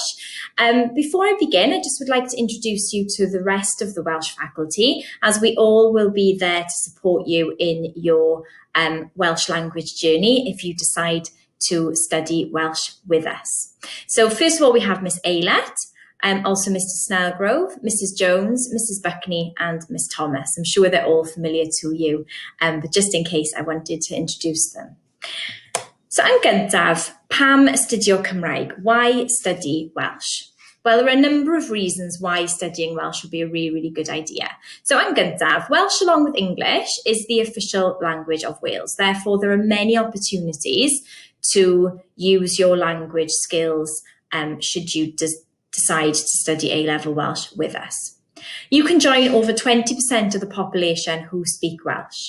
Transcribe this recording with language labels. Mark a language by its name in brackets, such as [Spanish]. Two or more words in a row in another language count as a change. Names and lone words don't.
[English] Before I begin, I just would like to introduce you to the rest of the Welsh faculty, as we all will be there to support you in your Welsh language journey if you decide to study Welsh with us. So first of all, we have Miss Aylett, also Mr Snellgrove, Mrs Jones, Mrs Buckney and Miss Thomas. I'm sure they're all familiar to you, but just in case I wanted to introduce them. [Welsh] So yn gyntaf, pam astudio Cymraeg? [English] Why study Welsh? Well, there are a number of reasons why studying Welsh would be a really good idea. So [Welsh] yn gyntaf, [English] Welsh along with English is the official language of Wales. Therefore, there are many opportunities to use your language skills should you decide to study A-Level Welsh with us. You can join over 20% of the population who speak Welsh.